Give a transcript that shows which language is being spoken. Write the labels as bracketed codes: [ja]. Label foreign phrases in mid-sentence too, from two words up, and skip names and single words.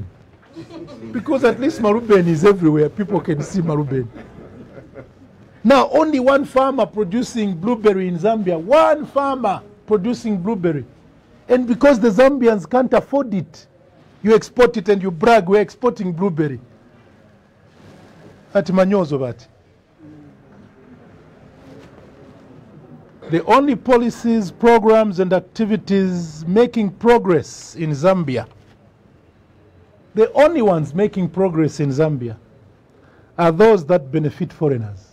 [en] Because at least marubeni is everywhere. People can see marubeni. Now, only one farmer producing blueberry in Zambia. One farmer producing blueberry. And because the Zambians can't afford it, you export it and you brag, we're exporting blueberry. [bem] Ati manyozo bati. [en] The only policies, programs, and activities making progress in Zambia, the only ones making progress in Zambia are those that benefit foreigners.